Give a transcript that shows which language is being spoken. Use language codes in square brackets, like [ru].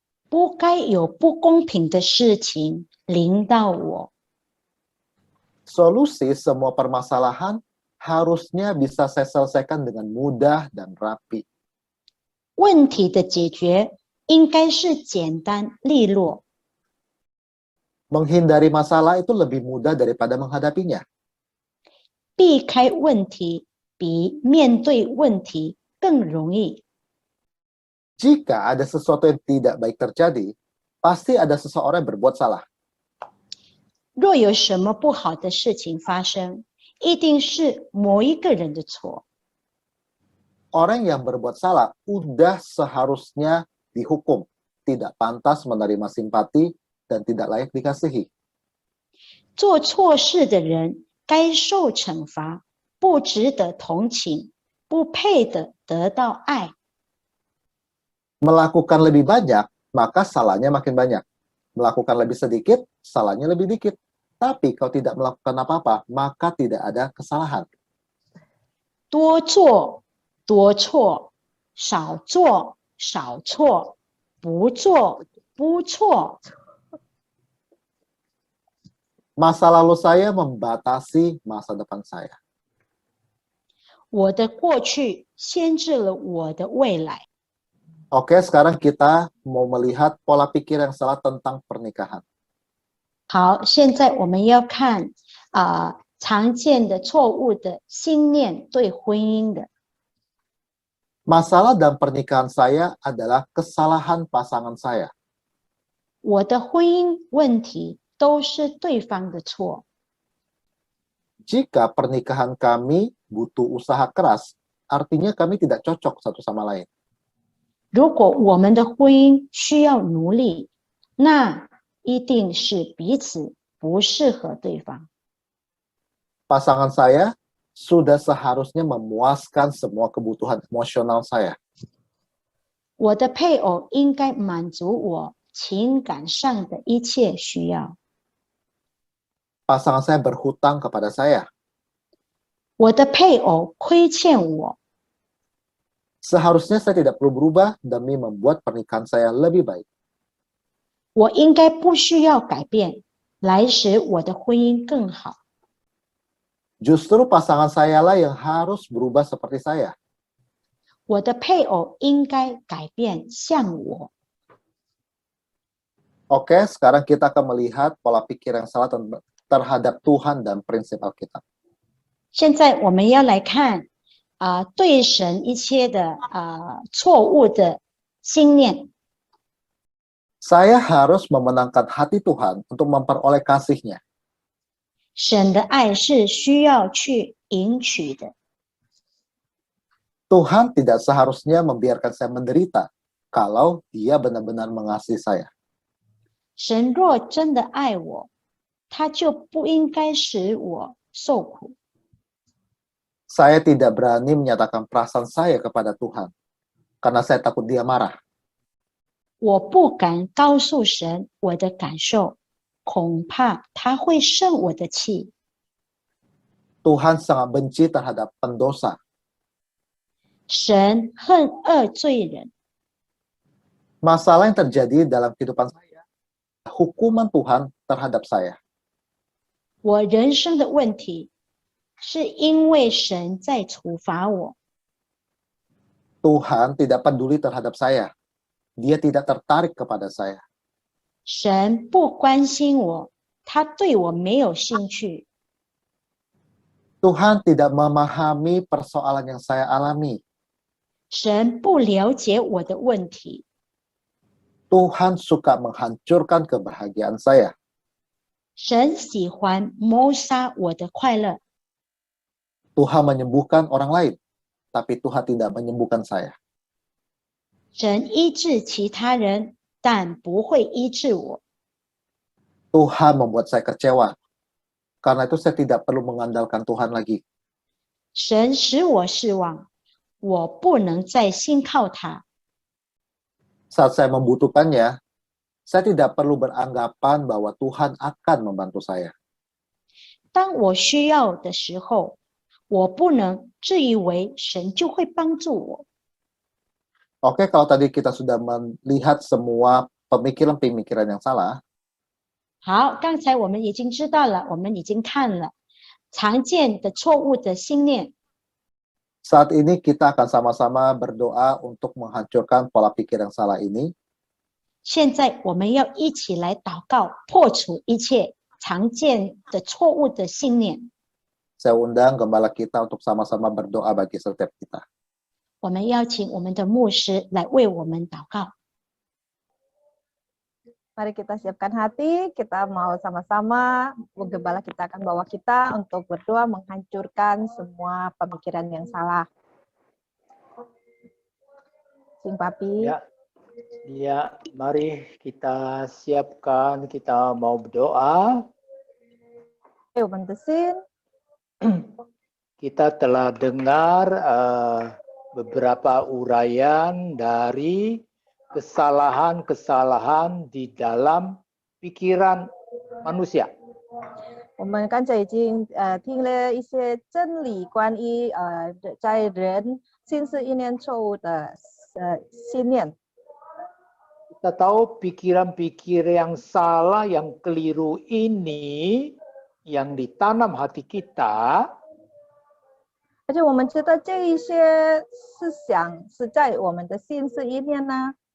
[zh] 不该有不公平的事情临到我。 [id] Solusi semua permasalahan harusnya bisa saya selesaikan dengan mudah dan rapi. [zh] 问题的解决应该是简单利落。 [id] Menghindari masalah itu lebih mudah daripada menghadapinya. [zh] 避开问题比面对问题更容易。 [id] Jika ada sesuatu yang tidak baik terjadi, pasti ada seseorang yang berbuat salah. [zh] 若有什么不好的事情发生，一定是某一个人的错。 [id] Orang yang berbuat salah udah seharusnya dihukum, tidak pantas menerima simpati dan tidak layak dikasihi. [zh] 做错事的人该受惩罚，不值得同情，不配的得到爱。 [id] Melakukan lebih banyak, maka salahnya makin banyak. Melakukan lebih sedikit, salahnya lebih dikit. Tapi kalau tidak melakukan apa-apa, maka tidak ada kesalahan. [zh] 多做多错，少做少错，不做不错。 [id] Masa lalu saya membatasi masa depan saya. [zh] 我的过去限制了我的未来。 [id] Oke, sekarang kita mau melihat pola pikir yang salah tentang pernikahan. [zh] 好，现在我们要看常见的错误的信念对婚姻的。 [id] Masalah dalam pernikahan saya adalah kesalahan pasangan saya. [zh] 我的婚姻问题都是对方的错。 [id] Jika pernikahan kami butuh usaha keras, artinya kami tidak cocok satu sama lain. [zh] 如果我们的婚姻需要努力，那一定是彼此不适合对方。 [id] Pasangan saya sudah seharusnya memuaskan semua kebutuhan emosional saya. [zh] 我的配偶应该满足我情感上的一切需要。 [id] Pasangan saya berhutang kepada saya. [zh] 我的配偶亏欠我， [id] Seharusnya saya tidak perlu berubah demi membuat pernikahan saya lebih baik. [zh] 我应该不需要改变，来使我的婚姻更好。 [id] Justru pasangan saya lah yang harus berubah seperti saya. [zh] 我的配偶应该改变像我。 [id] Oke, sekarang kita akan melihat pola pikir yang salah terhadap Tuhan dan prinsip Alkitab. [zh] 现在我们要来看对神一切的错误的信念。 [id] Saya harus memenangkan hati Tuhan untuk memperoleh kasih-Nya. [zh] 神的爱是需要去赢取的。 [id] Tuhan tidak seharusnya membiarkan saya menderita kalau Dia benar-benar mengasihi saya. [zh] 神若真的爱我，他就不应该使我受苦。 [id] Saya tidak berani menyatakan perasaan saya kepada Tuhan karena saya takut Dia marah. [zh] 我不敢告诉神我的感受，恐怕他会生我的气。 [id] Tuhan sangat benci terhadap pendosa. [zh] 神恨恶罪人。 [id] Masalah yang terjadi dalam kehidupan saya, hukuman Tuhan terhadap saya. [zh] 我人生的问题是因为神在处罚我。 [id] Tuhan tidak peduli terhadap saya. Dia tidak tertarik kepada saya. [zh] 神不关心我，他对我没有兴趣。 [id] Tuhan tidak memahami persoalan yang saya alami. [zh] 神不了解我的问题。 [id] Tuhan suka menghancurkan kebahagiaan saya. [zh] 神喜欢谋杀我的快乐。 [id] Tuhan menyembuhkan orang lain, tapi Tuhan tidak menyembuhkan saya. [zh] 神医治其他人，但不会医治我。 [id] Tuhan membuat saya kecewa. Karena itu saya tidak perlu mengandalkan Tuhan lagi. [zh] 神使我失望，我不能再信靠他。 [id] Saat saya membutuhkannya, saya tidak perlu beranggapan bahwa Tuhan akan membantu saya. [zh] 当我需要的时候，我不能自以为神就会帮助我。 [id] Oke, kalau tadi kita sudah melihat semua pemikiran-pemikiran yang salah, [zh] 好，刚才我们已经知道了，我们已经看了常见的错误的信念。 [id] saat ini kita akan sama-sama berdoa untuk menghancurkan pola pikir yang salah ini. [zh] 现在我们要一起来祷告，破除一切常见的错误的信念。 [id] Saya undang gembala kita untuk sama-sama berdoa bagi setiap kita. [zh] 我们邀请我们的牧师来为我们祷告。 [id] Mari kita siapkan hati, kita mau sama-sama, Gembala kita akan bawa kita untuk berdoa menghancurkan semua pemikiran yang salah. Sing Papi. Ya, ya, mari kita siapkan, kita mau berdoa. Kita telah dengar beberapa uraian dari kesalahan-kesalahan di dalam pikiran manusia. [zh] 我们刚才已经听了一些真理，关于在人心思意念错误的信念。 [id] Kita tahu pikiran-pikiran yang salah, yang keliru ini yang ditanam hati kita. [zh] 而且我们知道这一些思想是在我们的心思意念呢，